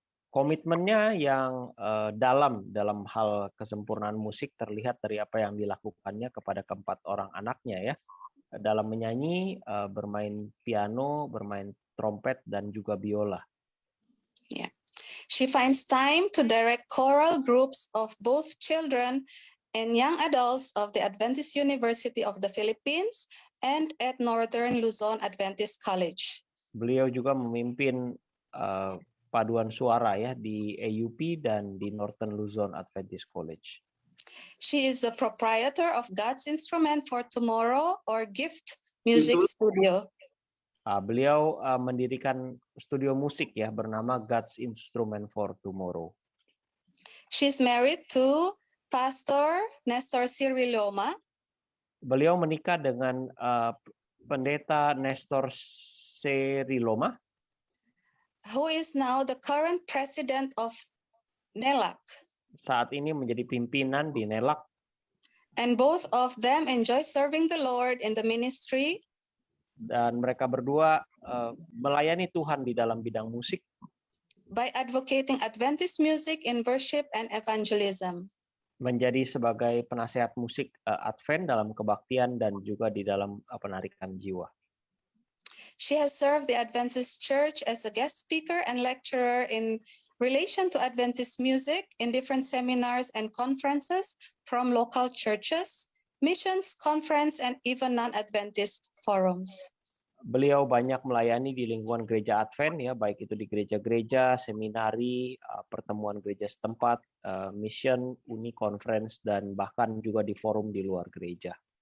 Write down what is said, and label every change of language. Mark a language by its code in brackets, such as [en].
[id] Komitmennya yang dalam hal kesempurnaan musik terlihat dari apa yang dilakukannya kepada keempat orang anaknya ya. Dalam menyanyi, bermain piano, bermain trompet, dan juga biola. [en] Yeah. She finds time to direct choral groups of both children and young adults of the Adventist University of the Philippines and at Northern Luzon Adventist College. [id] Beliau juga memimpin paduan suara ya di AUP dan di Northern Luzon Adventist College. [en] She is the proprietor of God's Instrument for Tomorrow or Gift Music Studio. [id] Beliau mendirikan studio musik ya bernama God's Instrument for Tomorrow. [en] She's married to Pastor Nestor Siriloma. [id] Beliau menikah dengan pendeta Nestor Siriloma, [en] who is now the current president of NELAC. [id] Saat ini menjadi pimpinan di NELAC. [en] And both of them enjoy serving the Lord in the ministry. [id] Dan mereka berdua melayani Tuhan di dalam bidang musik. [en] By advocating Adventist music in worship and evangelism. [id] Menjadi sebagai penasehat musik Advent dalam kebaktian dan juga di dalam penarikan jiwa. [en] She has served the Adventist Church as a guest speaker and lecturer in relation to Adventist music in different seminars and conferences from local churches, missions, conference, and even non-Adventist forums. [id] Beliau banyak melayani di lingkungan gereja Advent ya, baik itu di gereja-gereja, seminari, pertemuan gereja setempat, mission, uni, conference, dan bahkan juga di forum di luar gereja.